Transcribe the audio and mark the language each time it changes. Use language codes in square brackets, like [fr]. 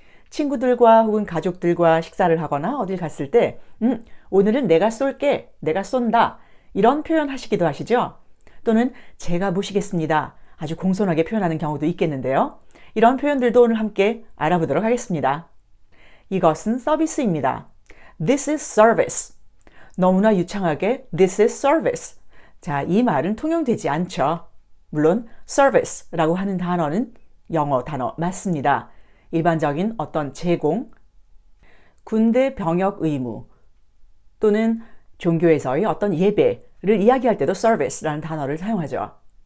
[ko] 친구들과 혹은 가족들과 식사를 하거나 어딜 갔을 때 오늘은 내가 쏠게, 내가 쏜다 이런 표현 하시기도 하시죠? 또는 제가 모시겠습니다. 아주 공손하게 표현하는 경우도 있겠는데요. 이런 표현들도 오늘 함께 알아보도록 하겠습니다. 이것은 서비스입니다. [en] This is service. [ko] 너무나 유창하게 [en] This is service. [ko] 자, 이 말은 통용되지 않죠. 물론 service라고 하는 단어는 영어 단어 맞습니다. 일반적인 어떤 제공, 군대 병역 의무 또는 종교에서의 어떤 예배를 이야기할 때도 service라는 단어를 사용하죠.